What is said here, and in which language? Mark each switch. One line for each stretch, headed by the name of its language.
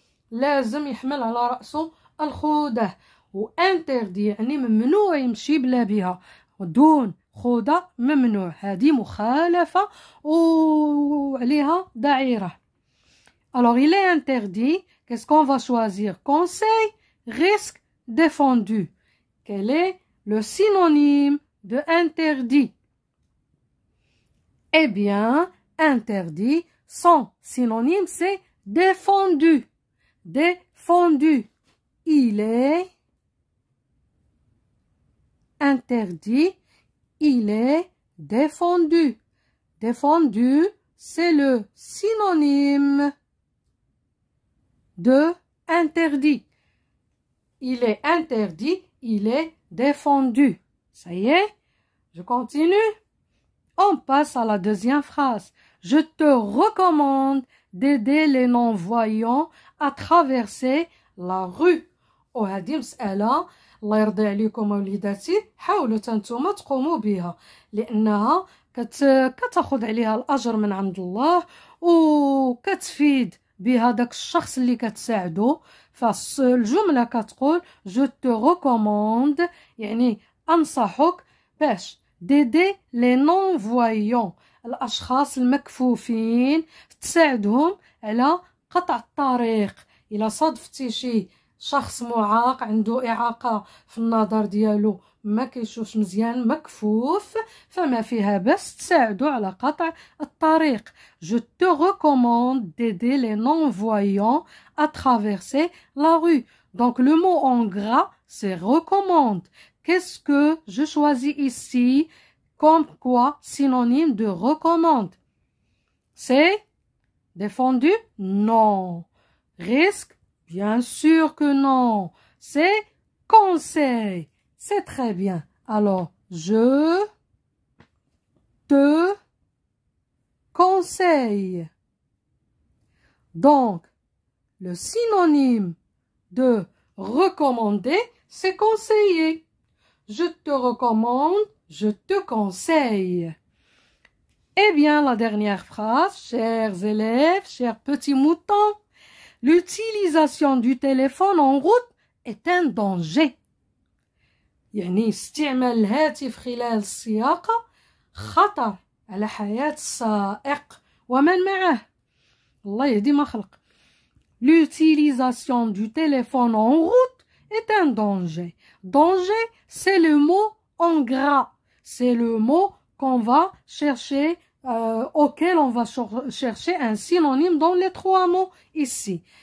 Arabic: لازم يحمل على رأسه الخوذة. وانتردي يعني ممنوع يمشي بلا بها، دون خوذة ممنوع. هذه مخالفة وعليها دعيرة.
French: Alors il est interdit. Qu'est-ce qu'on va choisir? Conseil, risque, défendu. Quel est le synonyme de interdit? Eh bien, interdit, son synonyme c'est défendu. Défendu. Il est interdit, il est défendu. Défendu, c'est le synonyme de interdit. Il est interdit, il est défendu. Ça y est, je continue. On passe à la deuxième phrase. Je te recommande d'aider les non-voyants à traverser la rue.
Arabic: وهذه مسألة الله يرضي عليكم وليداتي حاولوا تنتوما تقوموا بها، لأنها كتاخذ عليها الأجر من عند الله وكتفيد بها داك الشخص اللي كتساعده. فالجملة كتقول
French: je te recommande
Arabic: يعني أنصحك باش
French: d'aider les non-voyants،
Arabic: الأشخاص المكفوفين، تساعدهم على قطع الطريق. إلا صادفتي شي شخص معاق عنده إعاقة في النظر ديالو، ما كيشوفش مزيان، مكفوف، فما فيها بس تساعدو على قطع الطريق.
French: Je te recommande d'aider les non-voyants à traverser la rue. Donc le mot en gras c'est recommande. Qu'est-ce que je choisis ici comme quoi synonyme de recommande? C'est défendu? Non. Risque? Bien sûr que non. C'est conseil. C'est très bien. Alors, je te conseille. Donc, le synonyme de recommander, c'est conseiller. Je te recommande, je te conseille. Eh bien, la dernière phrase, chers élèves, chers petits moutons, l'utilisation du téléphone en route est un danger.
Arabic: يعني استعمال الهاتف خلال السياقة خطر على حياة السائق ومن معه. الله يهدي ما خلق.
French: L'utilisation du téléphone en route est un danger. Danger, c'est le mot en gras. C'est le mot qu'on va chercher, auquel on va chercher un synonyme dans les trois mots ici.